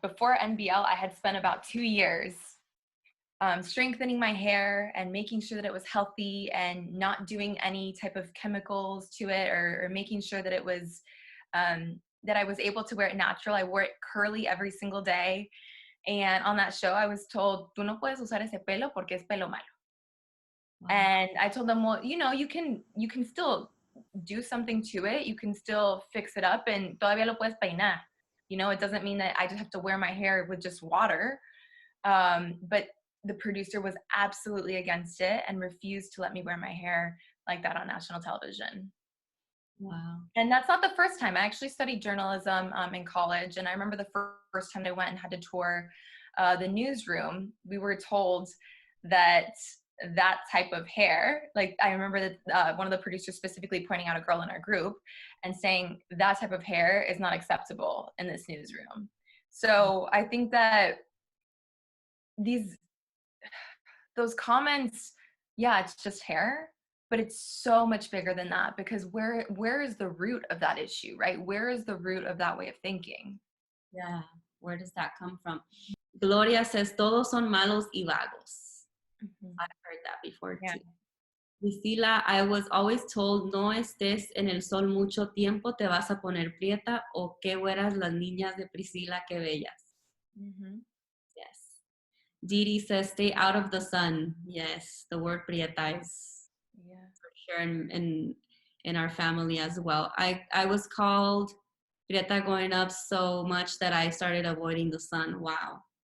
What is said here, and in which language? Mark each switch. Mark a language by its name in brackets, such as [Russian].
[English] Before NBL, I had spent about 2 years strengthening my hair and making sure that it was healthy and not doing any type of chemicals to it, or making sure that it was, that I was able to wear it natural. I wore it curly every single day. And on that show, I was told, [Spanish] tú no puedes usar ese pelo porque es pelo malo. [English] Wow. And I told them, well, you know, you can still do something to it. You can still fix it up, and [Spanish] todavía lo puedes peinar. [English] You know, it doesn't mean that I just have to wear my hair with just water. But the producer was absolutely against it and refused to let me wear my hair like that on national television. Wow. And that's not the first time. I actually studied journalism in college. And I remember the first time I went and had to tour the newsroom, we were told that that type of hair, like I remember that one of the producers specifically pointing out a girl in our group and saying that type of hair is not acceptable in this newsroom. So I think that those comments, yeah, it's just hair, but it's so much bigger than that, because where is the root of that issue, right? Where is the root of that way of thinking? Yeah, where does that come from? Gloria says, [Spanish] todos son malos y vagos. [English] I've heard that before too. Priscila, I was always told, [Spanish] no estés en el sol mucho tiempo, te vas a poner prieta, o qué güeras las niñas de Priscila, qué bellas. [English] Yes. Didi says, stay out of the sun. Yes, the word prieta is for sure in our family as well. I was called prieta growing up so much that I started avoiding the sun. Wow.